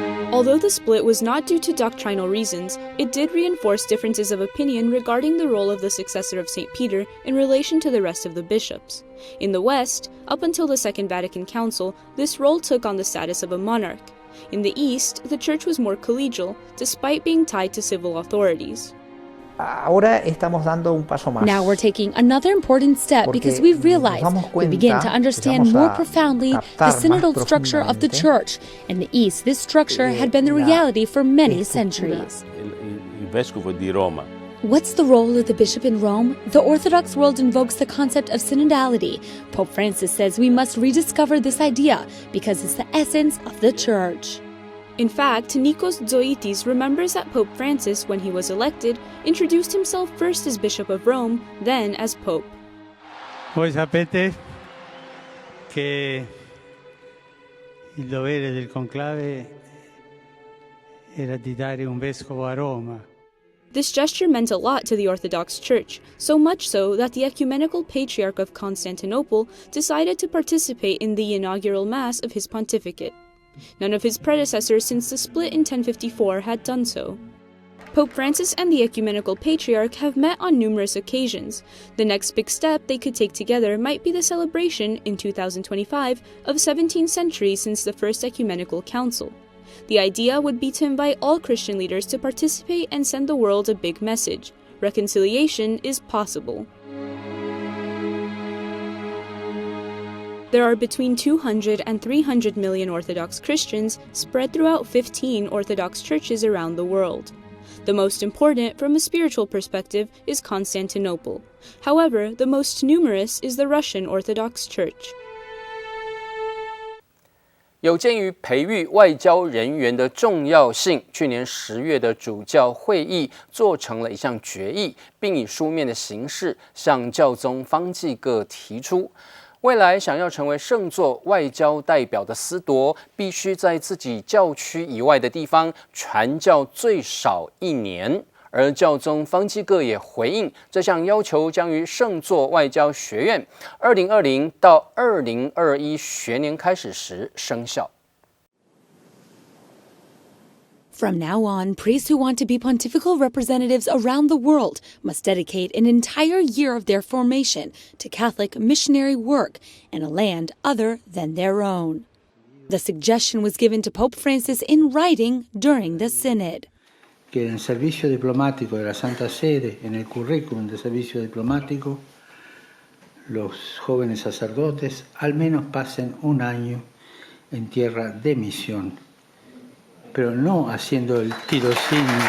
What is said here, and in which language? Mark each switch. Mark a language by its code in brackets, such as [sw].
[en] Although the split was not due to doctrinal reasons, it did reinforce differences of opinion regarding the role of the successor of St. Peter in relation to the rest of the bishops. In the West, up until the Second Vatican Council, this role took on the status of a monarch. In the East, the Church was more collegial, despite being tied to civil authorities. [es] Ahora estamos dando un paso más. [en] Now we're taking another important step because we've realized we begin to understand more profoundly the synodal structure of the Church. In the East, this structure had been the reality for many centuries. [it] Il vescovo di Roma. [en] What's the role of the bishop in Rome? The Orthodox world invokes the concept of synodality. Pope Francis says we must rediscover this idea because it's the essence of the Church. In fact, Nikos Zoitis remembers that Pope Francis, when he was elected, introduced himself first as Bishop of Rome, then as Pope. [it] Voi sapete che il dovere del conclave era di dare un vescovo a Roma. [en] This gesture meant a lot to the Orthodox Church, so much so that the Ecumenical Patriarch of Constantinople decided to participate in the inaugural Mass of his pontificate. None of his predecessors since the split in 1054 had done so. Pope Francis and the Ecumenical Patriarch have met on numerous occasions. The next big step they could take together might be the celebration, in 2025, of 17 centuries since the First Ecumenical Council. The idea would be to invite all Christian leaders to participate and send the world a big message. Reconciliation is possible. There are between 200 and 300 million Orthodox Christians spread throughout 15 Orthodox churches around the world. The most important, from a spiritual perspective, is Constantinople. However, the most numerous is the Russian Orthodox Church. [zh] 有鉴于培育外交人员的重要性，去年10月的主教会议做成了一项决议，并以书面的形式向教宗方济各提出，未来想要成为圣座外交代表的司铎，必须在自己教区以外的地方传教最少1年。而教宗方济各也回应，这项要求将于圣座外交学院2020到2021学年开始时生效。 [en] From now on, priests who want to be pontifical representatives around the world must dedicate an entire year of their formation to Catholic missionary work in a land other than their own. The suggestion was given to Pope Francis in writing during the Synod. [es] Que en el servicio diplomático de la Santa Sede, en el currículum de servicio diplomático, los jóvenes sacerdotes al menos pasen un año en tierra de misión, pero no haciendo el tirocinio.